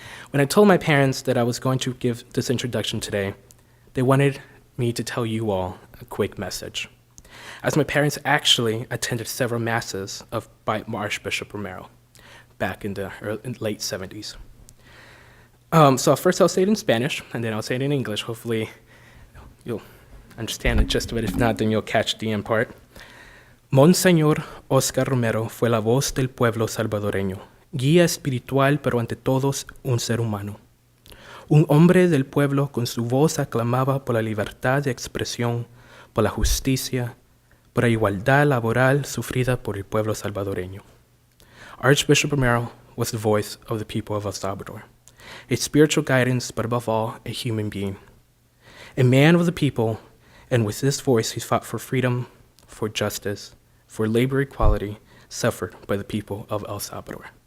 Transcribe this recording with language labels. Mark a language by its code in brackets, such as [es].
[en] When I told my parents that I was going to give this introduction today, they wanted me to tell you all a quick message, as my parents actually attended several masses by Archbishop Romero back in the late 70s. So first I'll say it in Spanish, and then I'll say it in English. Hopefully you'll understand the gist of it. If not, then you'll catch the end part. [es] Monseñor Oscar Romero fue la voz del pueblo salvadoreño, guía espiritual, pero ante todos un ser humano. Un hombre del pueblo con su voz aclamaba por la libertad de expresión, por la justicia, por la igualdad laboral sufrida por el pueblo salvadoreño. [en] Archbishop Romero was the voice of the people of El Salvador, a spiritual guidance, but above all, a human being. A man of the people, and with this voice he fought for freedom, for justice, for labor equality suffered by the people of El Salvador.